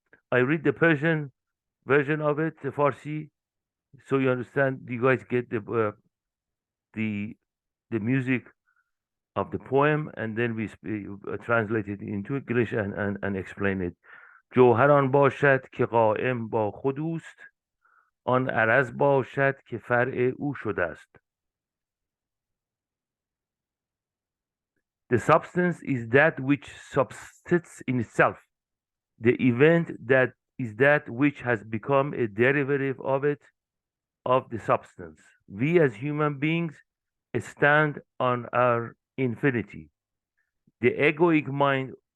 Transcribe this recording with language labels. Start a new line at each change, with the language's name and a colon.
English: I read the Persian version of it, the Farsi, so you understand. You guys get the the music of the poem, and then we translate it into English and explain it.
Persian: جوهران باشد که قائم با خود اوست، آن عرض باشد که فرع او شده است.
English: The substance is that which subsists in itself. The event that is that which has become a derivative of it, of the substance. We as human beings stand on our infinity. The egoic mind